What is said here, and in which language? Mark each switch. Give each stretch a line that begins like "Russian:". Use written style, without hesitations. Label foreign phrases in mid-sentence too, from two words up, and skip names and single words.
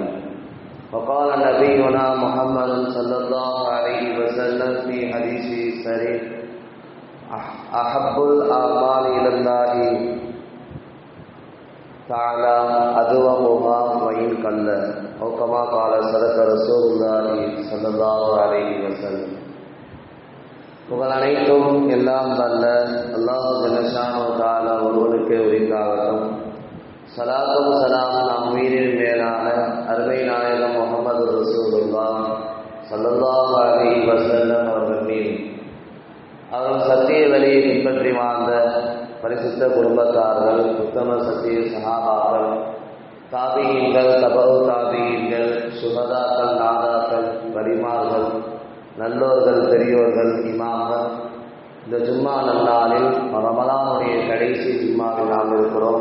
Arabic: وقال نبينا محمد صلى الله عليه وسلم في حديثه الصحيح أحب الأعمال إلى الله تعالى أدومها وإن قل أو كما قال صدق رسول الله صلى الله عليه وسلم.
Tamil: புகழ் அனைத்தும் எல்லாம் வல்ல அல்லாஹ்
Arabic: جل شأنه تعالى
Tamil: ஒருவனுக்கு உரித்தாகட்டும். ஸலாத்தும் ஸலாமும் நம் உயிரின் மேலான அருமை நாயகம் முஹம்மது
Arabic: رسول الله صلى الله عليه وسلم
Tamil: அவர்கள் மீது, அவர்கள் சத்திய வழியை பின்பற்றி வாழ்ந்த பரிசுத்த குடும்பத்தார்கள், உத்தம சத்திய சஹாபாக்கள், தாபியீன்கள், தபவு தாபியீன்கள், சுஹதாக்கள், நாதாக்கள், வலிமார்கள், நல்லோர்கள், பெரியோர்கள், இமாம்கள், இந்த ஜும்மா நன்னாளில் ரமலானுடைய கடைசி ஜும்மாவில் நாம் இருக்கிறோம்.